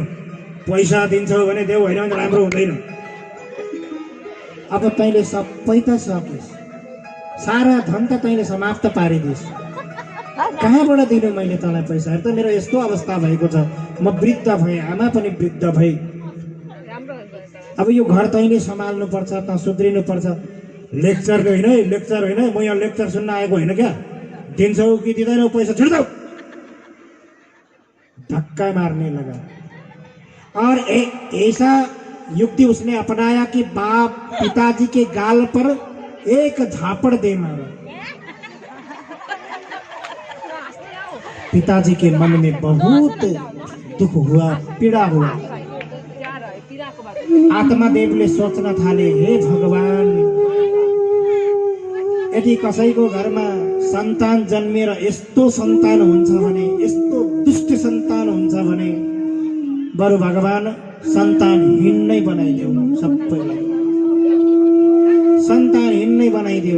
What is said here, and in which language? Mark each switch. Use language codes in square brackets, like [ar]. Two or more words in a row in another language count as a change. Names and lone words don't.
[ne] पैसा दिन्छौ भने देऊ, होइन भने राम्रो हुँदैन। अब तैँले सबै त सकिस्, सारा धन त तैँले समाप्त पारिदिस्, कहाँबाट दिनु मैले तँलाई पैसा? हेर त मेरो यस्तो अवस्था भएको छ, म वृद्ध भएँ, आमा पनि वृद्ध भए। अब यो घर तैँले सम्हाल्नु पर्छ, त सुध्रिनु पर्छ। लेक्चर होइन है, लेक्चर होइन है, म यहाँ लेक्चर सुन्न आएको होइन क्या। दिन्छौ कि दिँदैनौ पैसा? [hi] छोड़ दो, धक्का मारने लगा। और ऐसा युक्ति उसने अपनाया कि बाप पिताजी के गाल पर एक झापड़ दे मारा। पिताजी के मन में बहुत दुख हुआ, पीड़ा हुआ। [ne] आत्मादेवले सोच्न थाले, हे भगवान, यदि कसैको घरमा सन्तान जन्मेर यस्तो सन्तान हुन्छ भने, यस्तो दुष्ट सन्तान हुन्छ भने, बरु भगवान सन्तानहीन नै बनाइदेऊ, सबैलाई सन्तानहीन नै बनाइदेऊ।